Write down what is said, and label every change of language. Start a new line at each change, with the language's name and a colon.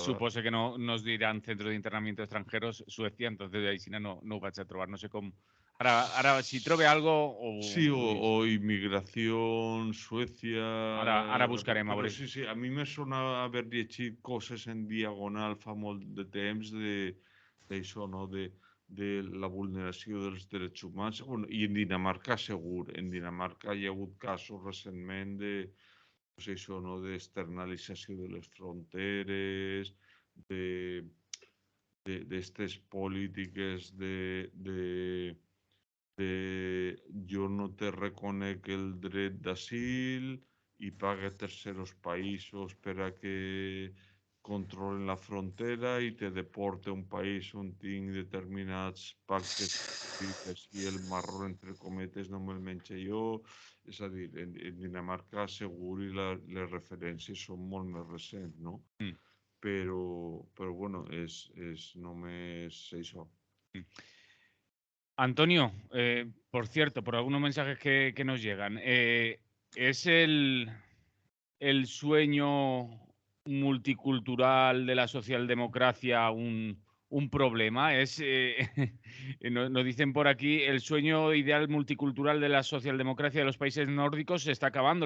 Spanish: Suposo que no nos dirán centro de internamiento extranjeros Suecia, entonces ahí sí
Catalan: no ho vaig a trobar, no sé com... Ara si trobe algo...
Spanish: Sí, o inmigración, Suecia...
Catalan: Ara buscarem, a veure. veure. Sí, a mi me sona haver llegit coses en diagonal fa molt de temps d'això, no?, de la vulneració dels drets humans. Bueno, i en Dinamarca segur. En Dinamarca hi ha hagut casos recentment pues això, no?, d'externalització de les fronteres, d'estes polítiques de jo no te reconec el dret d'asil i paga a terceros països per a que controlen la frontera i te deporte a un país on tinc determinats pactes i el marró, entre cometes, no me'l menjo jo. És a dir, en Dinamarca segur i les referències són molt més recents, no? Però bueno, és només això.
Spanish: Antonio, por cierto, por algunos mensajes que nos llegan, ¿es el sueño multicultural de la socialdemocracia un problema? Nos dicen por aquí, el sueño ideal multicultural de la socialdemocracia de los países nórdicos se está acabando.